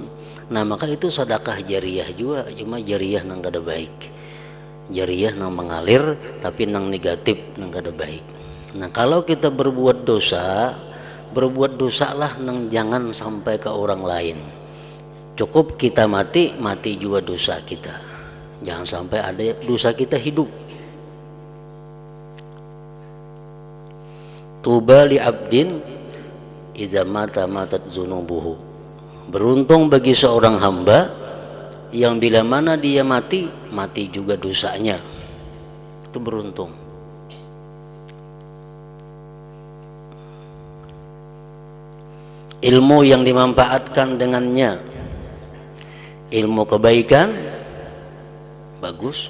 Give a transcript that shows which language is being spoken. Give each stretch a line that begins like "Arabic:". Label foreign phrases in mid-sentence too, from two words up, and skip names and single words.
Banjar: Nah maka itu sedekah jariyah juga, cuma jariyah nang kada baik, jariyah nang mengalir tapi nang negatif, nang kada baik. Nah kalau kita berbuat dosa, berbuat dosa lah nang jangan sampai ke orang lain. Cukup kita mati, mati juga dosa kita, jangan sampai ada dosa kita hidup.
Arabic: Tuba li abdin idza mata matat dzunubuhu.
Indonesian: Beruntung bagi seorang hamba yang bila mana dia mati, mati juga dosanya. Itu beruntung. Ilmu yang dimanfaatkan dengannya, ilmu kebaikan, bagus.